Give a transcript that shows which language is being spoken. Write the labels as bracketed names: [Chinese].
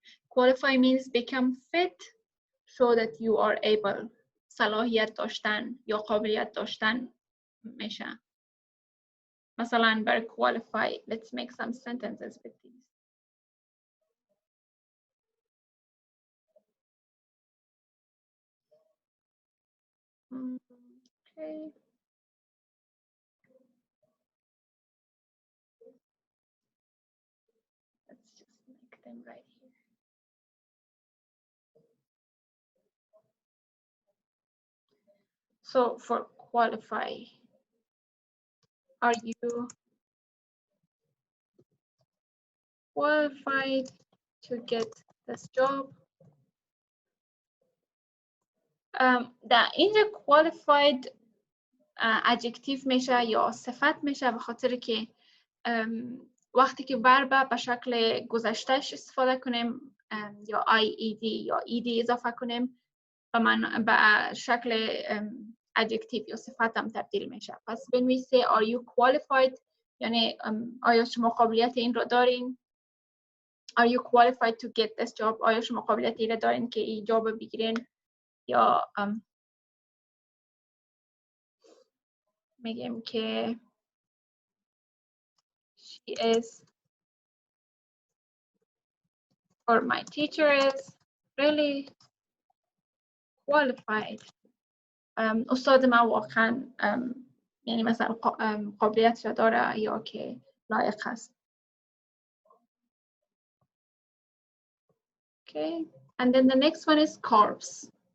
[English] Qualify means become fit, so that you are able. [Persian] صلاحیت داشتن یا قابلیت داشتن میشه. [English] مثلا بر qualify, let's make some sentences with these. Okay. Let's just make them right here. So for qualify, are you qualified to get this job? [Persian] در اینجا qualified adjective میشه یا صفت میشه، به خاطر که وقتی که verb به شکل گذشتهش استفاده کنیم یا IED یا ED اضافه کنیم به شکل adjective یا صفت هم تبدیل میشه. پس when we say are you qualified یعنی آیا شما قابلیت این رو دارین؟ Are you qualified to get this job؟ آیا شما قابلیت این رو دارین که این جاب بگیرین؟ یا میگیم که she is or my teacher is really qualified. استاد ما واقعا یعنی مثلا قابلیت داره یا که لایق است. [English] Okay, and then the next one is carbs.